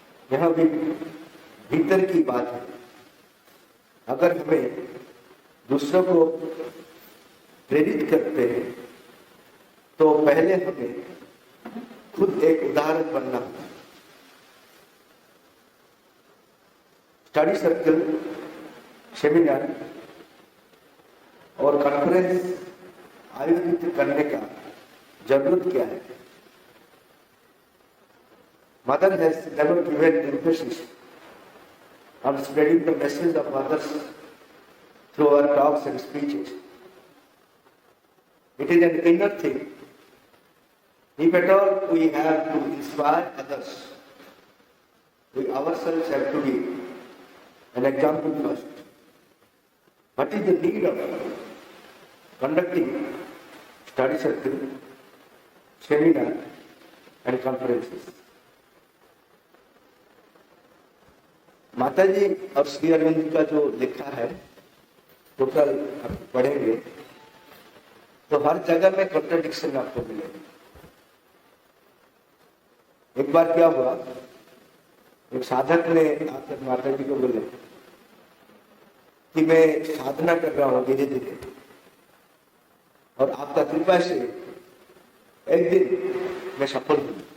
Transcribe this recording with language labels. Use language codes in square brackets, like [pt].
[hi] यह भी भीतर की बात है। अगर हमें दूसरों को प्रेरित करते हैं तो पहले हमें खुद एक उदाहरण बनना होगा। स्टडी सर्कल, सेमिनार और कॉन्फ्रेंस आयोजित करने का जरूरत क्या है? [en] Mother has never given emphasis on spreading the message of others through her talks and speeches. It is an inner thing. If at all we have to inspire others, we ourselves have to be an example first. What is the need of conducting study circle, seminar and conferences? [hi] माता जी और श्री अरविंद का जो लिखा है total पढ़ेंगे तो हर जगह में कॉन्ट्रडिक्शन आपको मिलेगा। एक बार क्या हुआ, एक साधक ने आकर माता जी को बोले कि मैं साधना कर रहा हूं धीरे धीरे और आपका कृपा से एक दिन मैं सफल हूं।